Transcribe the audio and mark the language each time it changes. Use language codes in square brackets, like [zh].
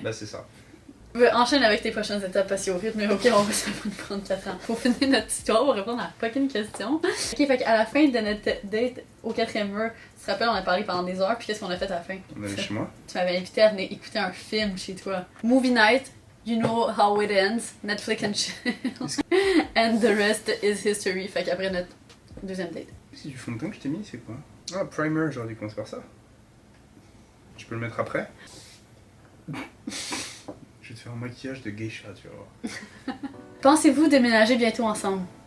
[fr] Bah c'est ça. Enchaîne avec tes prochaines étapes parce qu'au rythme, ok, on va ça va nous prendre 4 ans. Pour finir notre histoire, on va répondre à la fucking question. Ok, fait qu'à la fin de notre date au 4e mur, tu te rappelles, on a parlé pendant des heures, puis qu'est-ce qu'on a fait à la fin? On allait chez moi. Tu m'avais invité à venir écouter un film chez toi. [en] Movie night, you know how it ends, Netflix and chill. And the rest is history. [fr] Fait qu'après notre deuxième date. C'est du fond de teint que je t'ai mis, c'est quoi? Ah, primer, j'aurais dû commencer par ça. Je peux le mettre après? Je vais te faire un maquillage de geisha, tu vois. Pensez-vous déménager bientôt ensemble?